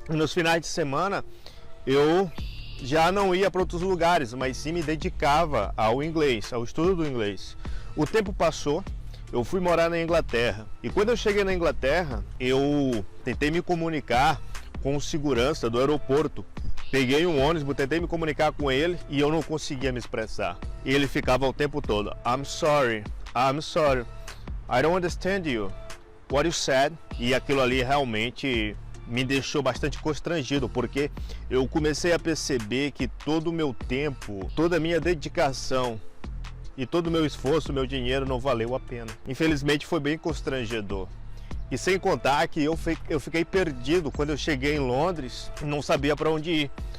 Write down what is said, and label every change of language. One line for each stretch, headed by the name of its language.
Portuguese: E nos finais de semana eu já não ia para outros lugares, mas sim me dedicava ao inglês, ao estudo do inglês. O tempo passou, eu fui morar na Inglaterra e quando eu cheguei na Inglaterra, eu tentei me comunicar com o segurança do aeroporto. Peguei um ônibus, tentei me comunicar com ele e eu não conseguia me expressar. E ele ficava o tempo todo:
English: I'm sorry, I don't understand you, what you said.
Portuguese: E aquilo ali realmente me deixou bastante constrangido, porque eu comecei a perceber que todo o meu tempo, toda a minha dedicação e todo o meu esforço, meu dinheiro não valeu a pena. Infelizmente foi bem constrangedor. E sem contar que eu fiquei perdido quando eu cheguei em Londres, não sabia para onde ir.